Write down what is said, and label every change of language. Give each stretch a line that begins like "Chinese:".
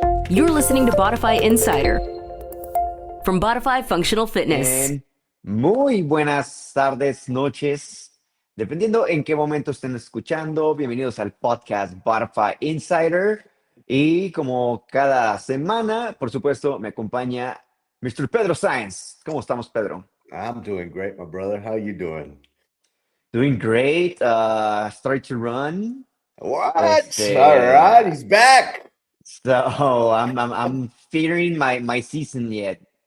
English: You're listening to Bodify Insider from Bodify Functional Fitness.
Spanish: En muy buenas tardes, noches, dependiendo en qué momento estén escuchando. Bienvenidos al podcast Bodify Insider. Y como cada semana, por supuesto, me acompaña Mr. Pedro Sáenz. ¿Cómo estamos, Pedro?
English: I'm doing great, my brother. How you doing? Doing great. Started to run. What? All right, he's back. So I'm fearing my season yet.